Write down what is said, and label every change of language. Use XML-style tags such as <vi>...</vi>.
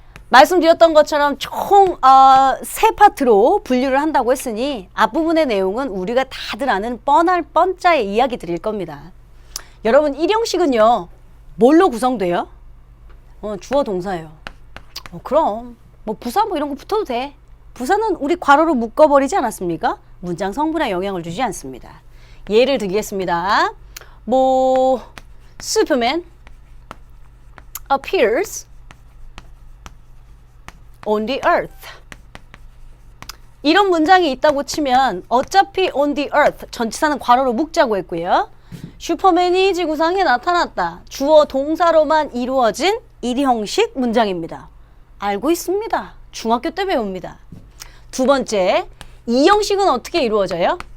<ko>말씀드렸던 것처럼 총 3파트로 분류를 한다고 했으니 앞부분의 내용은 우리가 다들 아는 뻔할 뻔짜의 이야기 드릴 겁니다. 여러분 1형식은요. 뭘로 구성돼요? 주어 동사예요. 그럼 뭐 부사 뭐 이런 거 붙어도 돼. 부사는 우리 괄호로 묶어버리지 않았습니까? 문장 성분에 영향을 주지 않습니다. 예를 들겠습니다.</ko> <en>뭐 Superman appears on the earth.</en> <ko>이런 문장이 있다고 치면 어차피</ko> <en>on the earth</en> <ko>전치사는 괄호로 묶자고 했고요. 슈퍼맨이 지구상에 나타났다. 주어 동사로만 이루어진 1형식 문장입니다. 알고 있습니다. 중학교 때 배웁니다. 두 번째, 2형식은 어떻게 이루어져요?</ko>